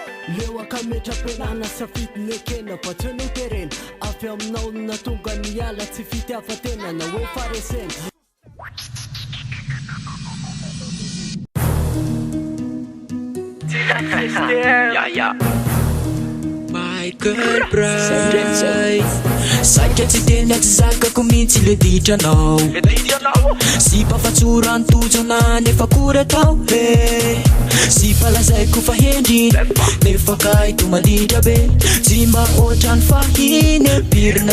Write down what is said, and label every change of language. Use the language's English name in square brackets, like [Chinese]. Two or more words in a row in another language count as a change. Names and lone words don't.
[Malagasy] Leo akametra-pialana safidy ny ekena fa tsy no terena avy aminao na tonga miala tsy fitiava-tena na hoe faresena. [English] My girl bright [Malagasy] saika tsy teny aty zakako mihitsy le ditranao sy mpafatsora antojana nefa kory atao sy palazaiko fa hendriny nefa kaito mandindra be tsy mba ohatrany fahiny pirina